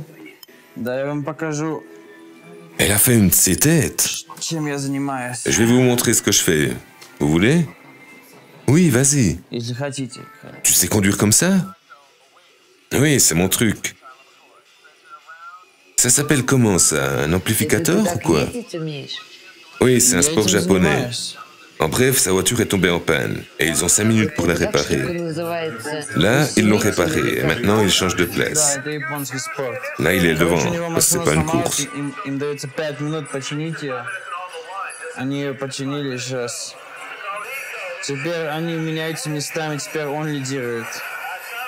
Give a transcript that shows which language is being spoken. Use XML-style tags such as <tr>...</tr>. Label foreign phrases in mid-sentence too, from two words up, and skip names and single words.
<ru>Да, я вам покажу,</ru> <fr>Elle a fait une de ses têtes.</fr> <ru>чем я занимаюсь.</ru> <fr>Je vais vous montrer ce que je fais. Vous voulez? Oui, vas-y.</fr> <ru>Если хотите.</ru> <fr>Tu sais conduire comme ça? Oui, c'est mon truc. Ça s'appelle comment ça? Un amplificateur ou quoi? Oui, c'est un sport japonais. En bref, sa voiture est tombée en panne et ils ont 5 minutes pour la réparer. Là, ils l'ont réparée et maintenant ils changent de place. Là, il est devant parce que c'est pas une course.</fr> <ru>Им дается 5 минут починить ее. Они ее починили сейчас. Теперь они меняются местами, теперь он лидирует.</ru>